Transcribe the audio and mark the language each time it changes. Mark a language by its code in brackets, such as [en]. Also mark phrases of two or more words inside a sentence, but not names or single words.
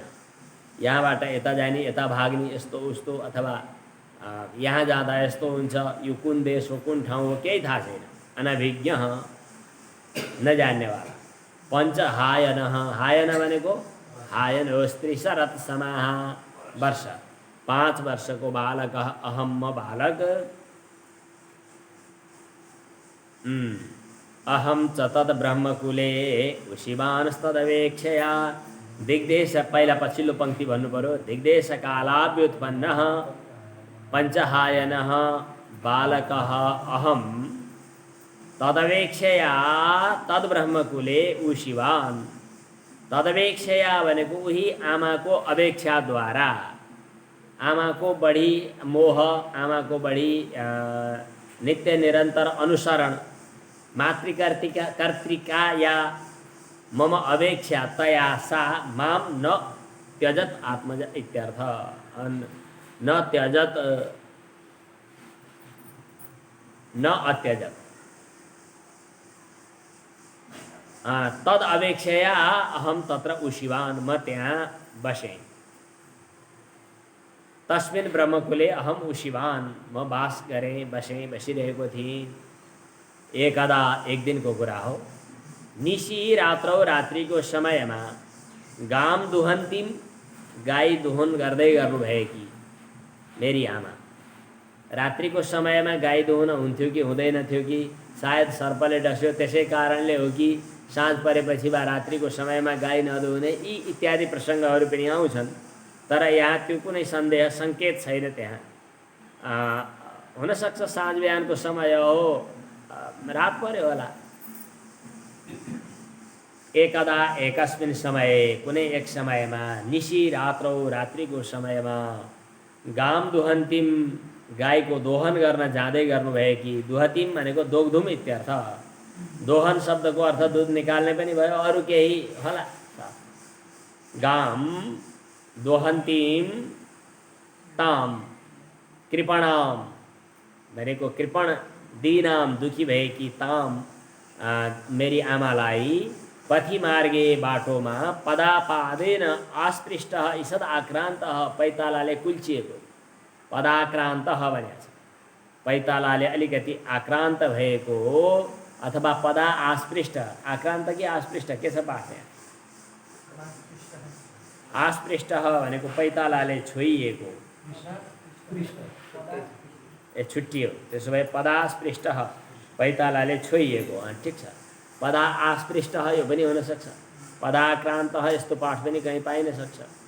[ne] यहाँबाट यता जाने, यता भाग्ने, यस्तो उस्तो, अथवा यहाँ जाँदा यस्तो हुन्छ, यो कुन देश हो, कुन ठाउँ हो, केही थाहा छैन। अनभिज्ञ, नजान्नेवाला। पञ्चहायन, हायन भनेको हायन हो स्त्री शरत समाह वर्ष। 5 वर्षको बालक अहम म बालक। [sa] अहम च तद ब्रह्मकुले उशिवानस्तदवेक्षया। दिग्देश, [ne] पहिला पछिल्लो पङ्क्ति भन्नु पर्यो। [sa] दिग्देश कालाव्युत्पन्न पञ्चहायन बालक अहम तदवेक्षया तद ब्रह्मकुले उशिवान। [ne] तदवेक्षया भनेको उही आमाको अपेक्षाद्वारा, आमाको बढी मोह, आमाको बढी नित्य निरन्तर अनुसरण, [sa] मातृकर्तिका या मम अपेक्षा तया सा माम न त्यजत आत्मज इत्यर्थ। न त्यजत न अत्यजत। तद अपेक्षया अहम तत्र उशिवान, [ne] म त्यहाँ बसेँ। [sa] तस्मिन् ब्रह्मकुले अहम उशिवान, [ne] म बास गरेँ, बसेँ, बसिरहेको थिएँ। एकदा, एक दिनको कुरा हो। [sa] निशी रात्रौ, [ne] रात्रिको समयमा [sa] गाम दुहन्तिम, [ne] गाई दुहुन गर्दै गर्नुभएकी मेरी आमा। रात्रिको समयमा गाई दुहुन हुन्थ्यो कि हुँदैन थियो कि, सायद सर्पले डस्यो त्यसै कारणले हो कि, साँझ परेपछि वा रात्रिको समयमा गाई नदुहुने, यी इत्यादि प्रसङ्गहरू पनि आउँछन्। तर यहाँ त्यो कुनै सन्देह सङ्केत छैन। त्यहाँ हुनसक्छ साँझ बिहानको समय हो, रात पर्यो होला। [sa] एकदा, एकस्मिन् समये, [ne] कुनै एक समयमा, [sa] निशी रात्रौ, [ne] रात्रिको समयमा, [sa] गाम दुहन्तिम, [ne] गाईको दोहन गर्न जाँदै गर्नुभएकी। दुहतिम भनेको [sa] दोग्धुम इत्यर्थ। [ne] दोहन शब्दको अर्थ दुध निकाल्ने पनि भयो, अरू केही होला। [sa] गाम दोहन्तिम ताम कृपणाम [ne] भनेको कृपण दीनाम दुखी भएकी ताम मेरी आमालाई [sa] पथि मार्गे [ne] बाटोमा [sa] पदापादेन आस्पृष्ट ईषद आक्रान्त [ne] पैतालाले कुल्चिएको पदाक्रान्त भनेको छ पैतालाले अलिकति आक्रान्त भएको अथवा पदा आस्पृष्ट आक्रान्त कि आस्पृष्ट के छ पाठ यहाँ आस्पृष्ट भनेको पैतालाले छोइएको ए छुट्टियो त्यसो भए पदास्पृष्ट पैतालाले छोइएको ठिक छ पदा आस्पृष्ट यो पनि हुनसक्छ पदाक्रान्त यस्तो पाठ पनि कहीँ पाइन सक्छ